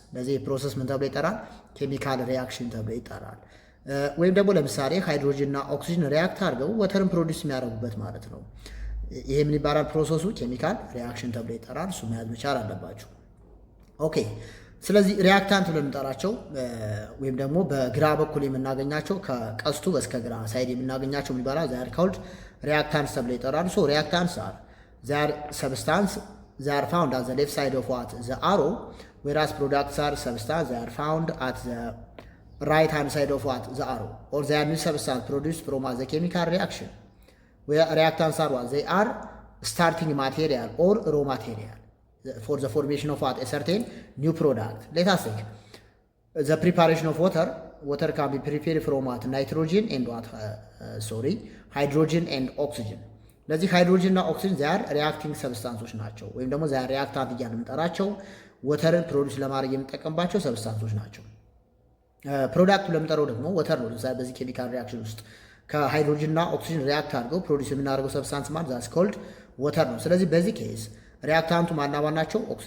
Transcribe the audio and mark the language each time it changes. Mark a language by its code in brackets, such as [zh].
[am] ለዚህ ፕሮሰስ ምን ተብሎ ይጠራል? ኬሚካል ሪያክሽን ተብሎ ይጠራል። ወይም ደግሞ ለምሳሌ ሃይድሮጅን እና ኦክሲጅን ሪያክት አድርገው ወተርን ፕሮዲውስ የሚያደርጉበት ማለት ነው። ይሄ ምን ይባላል? ፕሮሰሱ ኬሚካል ሪያክሽን ተብሎ ይጠራል። እሱ መያዝ መቻል አለባችሁ። ኦኬ ስለዚህ ሪያክታንት ብለን የምንጠራቸው ወይም ደግሞ በግራ በኩል የምናገኛቸው ከቀስቱ በስተግራ ሳይድ የምናገኛቸው ምን ይባላል? [en] ዛር ካውልድ reactants [am] ተብሎ ይጠራሉ። [en] ሶ reactants are their substance they are found at the left side of what the arrow, whereas products are substance they are found at the right hand side of what the arrow, or they are new substance produced from the chemical reaction. Where reactants are what they are starting material or raw material for the formation of what a certain new product. Let us take the preparation of water. Water can be prepared from what nitrogen and what hydrogen and oxygen. [am] ለዚህ ሃይድሮጅን እና ኦክሲጅን ዛር ሪያክቲንግ ሰብስታንሶች ናቸው ወይም ደግሞ ዛር ሪያክታንት እያልን የምንጠራቸው ወተርን ፕሮዲውስ ለማድረግ የምንጠቀምባቸው ሰብስታንሶች ናቸው። ፕሮዳክቱ ለምንጠራው ደግሞ ወተር ነው። ለምሳሌ በዚህ ኬሚካል ሪያክሽን ውስጥ ከሃይድሮጅን እና ኦክሲጅን ሪያክት አድርገው ፕሮዲውስ የምናደርገው ሰብስታንስ ማለት [en] ዛስ ኮልድ [am] ወተር ነው። ስለዚህ በዚህ ኬስ ሪያክታንቱ ማናማን ናቸው?